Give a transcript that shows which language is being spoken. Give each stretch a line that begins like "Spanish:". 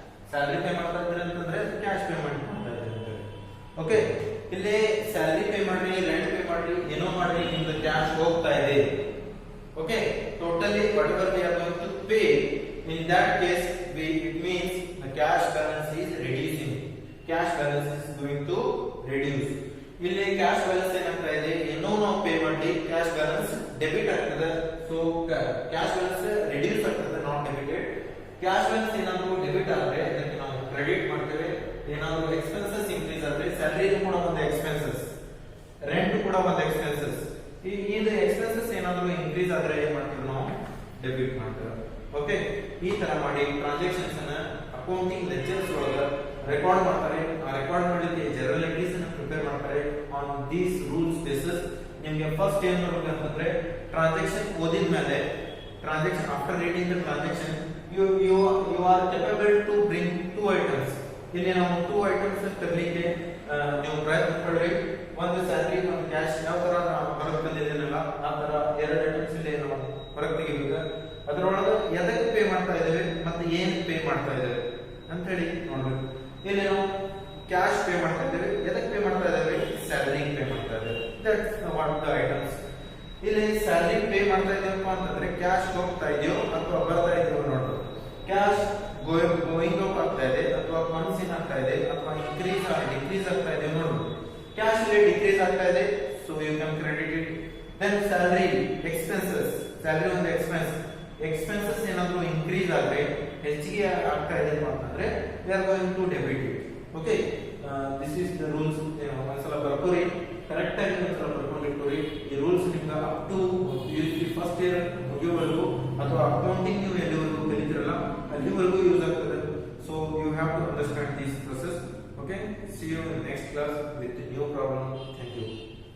Kannada: Salary pay ಮಾಡ್ತಾ ಇದ್ದಾರೆ ಅಂತಂದ್ರೆ ಕ್ಯಾಶ್ ಪೇಮೆಂಟ್ ಮಾಡ್ತಾ ಇದ್ದಾರೆ. ಓಕೆ, ಇಲ್ಲಿ ಸ್ಯಾಲರಿ ಪೇ ಮಾಡ್ರಿ, ರೆಂಟ್ ಪೇ ಮಾಡ್ರಿ, ಏನೋ ಮಾಡ್ರಿ, ನಿಮ್ದು ಕ್ಯಾಶ್ ಹೋಗ್ತಾ ಇದೆ.
English: Okay, totally whatever we are going to pay, in that case it means the cash balance is reducing. Cash balance is going to reduce.
Kannada: ಇಲ್ಲಿ cash balance ಏನಾಗ್ತಾ ಇದೆ, ಏನೋ ನಾವು ಪೇ ಮಾಡಿ ಕ್ಯಾಶ್ ಬ್ಯಾಲೆನ್ಸ್ ಡೆಬಿಟ್ ಆಗ್ತದೆ. So cash balance reduce ಆಗ್ತದೆ,
English: Not debited.
Kannada: Cash balance ಏನಾದ್ರು debit ಆದ್ರೆ ಅದಕ್ಕೆ ನಾವು ಕ್ರೆಡಿಟ್ ಮಾಡ್ತೇವೆ. ಏನಾದ್ರು ಎಕ್ಸ್ಪೆನ್ಸಸ್ ಇನ್ಕ್ರೀಸ್ ಆದ್ರೆ, ಸ್ಯಾಲರಿ ಕೂಡ ಒಂದು ಎಕ್ಸ್ಪೆನ್ಸಸ್, ರೆಂಟ್ ಕೂಡ ಒಂದು ಎಕ್ಸ್ಪೆನ್ಸಸ್. ಇದು ಎಕ್ಸ್ಪೆನ್ಸಸ್ ಏನಾದ್ರು ಇನ್ಕ್ರೀಸ್ ಆದ್ರೆ ಏನ್ ಮಾಡ್ತೀವಿ ನಾವು, ಡೆಬಿಟ್ ಮಾಡ್ತೇವೆ. ಓಕೆ, ಈ ತರ ಮಾಡಿ ಟ್ರಾನ್ಸಾಕ್ಷನ್ಸ್ ಅನ್ನ ಅಕೌಂಟಿಂಗ್ ಲೆಕ್ಚರ್ಸ್ ಒಳಗೆ ರೆಕಾರ್ಡ್ ಮಾಡ್ತಾರೆ. ಆ ರೆಕಾರ್ಡ್ ಮಾಡಲಿಕ್ಕೆ ಜನರಲ್ ಎಂಟ್ರೀಸ್ ಅನ್ನು ಪ್ರಿಪೇರ್ ಮಾಡ್ತಾರೆ.
English: on these rules basis
Kannada: ನಿಮಗೆ ಫಸ್ಟ್ ಏನ್ ಮಾಡ್ಬೇಕಂತಂದ್ರೆ, ಟ್ರಾನ್ಸಾಕ್ಷನ್ ಓದಿದ ಮೇಲೆ,
English: Transaction after reading the transaction you are capable to bring two items.
Kannada: ಇಲ್ಲಿ ನಾವು ಟೂ ಐಟಮ್ಸ್ ತರಲಿಕ್ಕೆ ನೀವು ಪ್ರಯತ್ನ ಪಡ್ರಿ. ಒಂದು ಸ್ಯಾಲರಿ ಒಂದು ಕ್ಯಾಶ್ ಯಾವ ತರ ಹೊರಗೆ ತಂದಿದ್ದೀನಲ್ಲ ಆ ತರ ಎರಡು ಐಟಮ್ಸ್ ಇಲ್ಲಿ ನಾವು ಹೊರಗೆ ತೆಗಿಬೇಕು. ಅದರೊಳಗೆ ಎದಕ್ಕೆ ಪೇ ಮಾಡ್ತಾ ಇದ್ದೇವೆ ಮತ್ತೆ ಏನು ಪೇ ಮಾಡ್ತಾ ಇದ್ದೇವೆ ಅಂತ ಹೇಳಿ ನೋಡ್ಬೇಕು. ಇಲ್ಲಿ ನಾವು ಕ್ಯಾಶ್ ಪೇ ಮಾಡ್ತಾ ಇದ್ದೇವೆ, ಎದಕ್ಕೆ ಪೇ ಮಾಡ್ತಾ ಇದ್ದೇವೆ? ಸ್ಯಾಲರಿ ಪೇ ಮಾಡ್ತಾ ಇದ್ದೇವೆ.
English: That's what the items.
Kannada: ಇಲ್ಲಿ ಸ್ಯಾಲರಿ ಪೇ ಮಾಡ್ತಾ ಇದ್ದೇವಪ್ಪ ಅಂತಂದ್ರೆ ಕ್ಯಾಶ್ ಹೋಗ್ತಾ ಇದೆಯೋ ಅಥವಾ ಬರ್ತಾ ಇದೆಯೋ ನೋಡ್ಬೇಕು. ಕ್ಯಾಶ್ ಗೋಯಿಂಗ್ ಔಟ್ ಆಗ್ತಾ ಇದೆ ಅಥವಾ ಫಂಡ್ಸ್ ಇನ್ ಆಗ್ತಾ ಇದೆ ಅಥವಾ ಇನ್ಕ್ರೀಸ್ ಡಿಕ್ರೀಸ್ ಆಗ್ತಾ ಇದೆ ನೋಡ್ಬೇಕು. ಕ್ಯಾಶ್ ಇಲ್ಲಿ ಡಿಕ್ರೀಸ್ ಆಗ್ತಾ ಇದೆ,
English: So you can credit it.
Kannada: Then salary expenses, salary ಒಂದು ಎಕ್ಸ್ಪೆನ್ಸಸ್ ಏನಾದ್ರು ಇನ್ಕ್ರೀಸ್ ಆದ್ರೆ ಹೆಚ್ಚಿಗೆ ಆಗ್ತಾ ಇದೆ ಅಂತಂದ್ರೆ
English: We are going to debit it. Okay, this is the rules.
Kannada: ಒಂದ್ಸಲ ಬರ್ಕೋರಿ, ಕರೆಕ್ಟ್ ಆಗಿ ಒಂದ್ಸಲ ಬರ್ಕೊಂಡಿಟ್ಕೋರಿ. ಈ ರೂಲ್ಸ್ ನಿಮ್ಗೆ ಅಪ್ ಟು ಫಸ್ಟ್ ಇಯರ್ ಮುಗಿಯೋವರೆಗೂ ಅಥವಾ ಅಕೌಂಟಿಂಗ್ ನೀವು ಎಲ್ಲಿವರೆಗೂ ಕಲಿತಿರಲ್ಲ ಅಲ್ಲಿವರೆಗೂ ಯೂಸ್ ಆಗ್ತದೆ.
English: So you have to understand this process. Okay, see you in the next class with a new problem. Thank you.